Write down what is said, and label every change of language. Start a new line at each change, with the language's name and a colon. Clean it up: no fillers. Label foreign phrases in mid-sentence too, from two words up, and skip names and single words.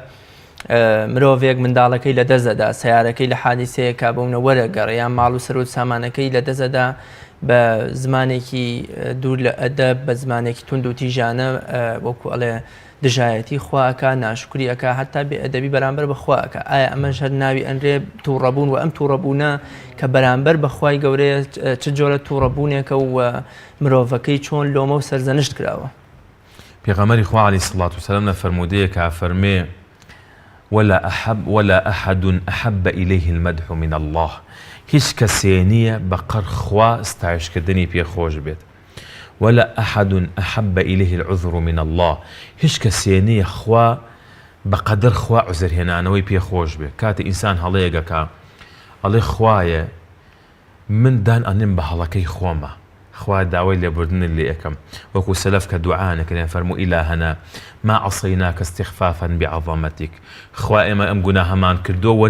Central Kurdish: مرۆڤێک منداڵەکەی لە دەزەدا سیارەکەی لە حادیسەیەکە بەونە وەرەگەڕێ یان ماڵ و سەرۆت سامانەکەی لە دەزەدا بە زمانێکی دوور لە ئەدەب بە زمانێکی تونند و تیژانە وەکو ئەڵێ دژایەتی خواکە ناشکریەکە هەتا بێ ئەدەبی بەرامبەر بەخواکە ئایا ئەمەش هەر ناوی ئەنرێ تووڕەبوون و ئەم تووڕەبوونە کە بەرامبەر بەخوای گەورەیە چ جۆرە تووڕەبوونێکە و مرۆڤەکەی چۆن لۆمە و سەرزەنشت کراوە پێغەمبەری خوا
Arabic: عەلەیهی سەڵاتو وسەلام
Central Kurdish: لە فەرمودەیەکە فەرمێ
Arabic: ولا أحد أحب إليه المدح من الله
Central Kurdish: هیچ کەسێ نییە بەقەر خوا ستایشکردنی پێخۆش بێت
Arabic: ولا أحد أحب إليه العذر من الله
Central Kurdish: هیچ کەسێ نییە خوا بەقەدر خوا عوزرهێنانەوەی پێخۆش بێت کاتێ ئینسان هەڵەیەکەکە ئەڵێ خوایە من دان ئەنێم بە هەڵەکەی خۆمە خوا داوای لێبوردن لێ یەکەم وەکو سەلەف کە دوعانەکەن فەرموو
Arabic: ئیلاهەنا ما عەصەیناکە استیغفافا بعەظەمەتیک
Central Kurdish: خوا ئێمە ئەم گوناهەمان کردووە